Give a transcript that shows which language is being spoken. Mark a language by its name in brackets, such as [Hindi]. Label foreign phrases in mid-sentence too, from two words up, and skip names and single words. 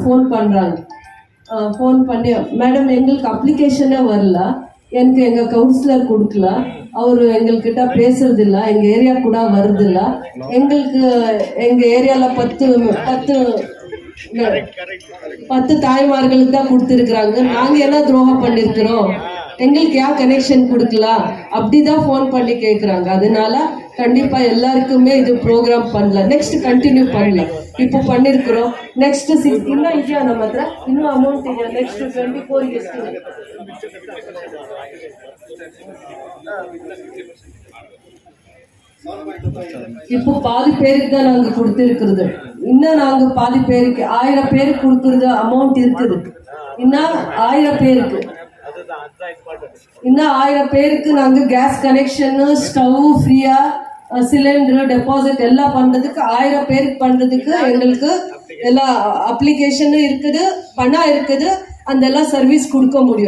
[Tamil] ஃபோன் பண்ணி மேடம் எங்களுக்கு அப்ளிகேஷனே வரல, எனக்கு எங்கள் கவுன்சிலர் கொடுக்கல, அவர் எங்கள்கிட்ட பேசுறதில்ல, எங்கள் ஏரியா கூட வருதில்ல, எங்களுக்கு எங்கள் ஏரியாவில் 10 தாய்மார்களுக்கு தான் கொடுத்துருக்குறாங்க, நாங்கள் என்ன துரோகம் பண்ணியிருக்கிறோம், எங்களுக்கு ஏன் கனெக்ஷன் கொடுக்கலாம் அப்படிதான் ஃபோன் பண்ணி கேட்குறாங்க. அதனால கண்டிப்பா எல்லாருக்குமே இது ப்ரோக்ராம் பண்ணலாம், [English] next continue [Tamil] பண்ணலாம். இப்போ பண்ணிருக்கிறோம், நெக்ஸ்ட் இன்னும் [Kannada] ಇದೆಯಾ ನಮ್ಮ ಹತ್ರ, ಇನ್ನೂ ಅಮೌಂಟ್ ಇದೆಯಾ, ನೆಕ್ಸ್ಟ್ 24 ಎಷ್ಟು [Tamil] இப்போ பாதி பேருக்கு தான் நாங்க கொடுத்திருக்கிறது. இன்னும் நாங்க பாதி பேருக்கு 1000 பேருக்கு கொடுக்கறது அமௌண்ட் இருக்குது. இன்னும் 1000 பேருக்கு இன்னும் 1000 பேருக்கு நாங்க [English] gas connection, stove freeya, cylinder deposit [Tamil] எல்லாம் பண்றதுக்கு 1000 பேருக்கு பண்றதுக்கு எங்களுக்கு எல்லா அப்ளிகேஷனும் இருக்குது, பணம் இருக்குது, அந்த எல்லாம் சர்வீஸ் கொடுக்க முடியும்.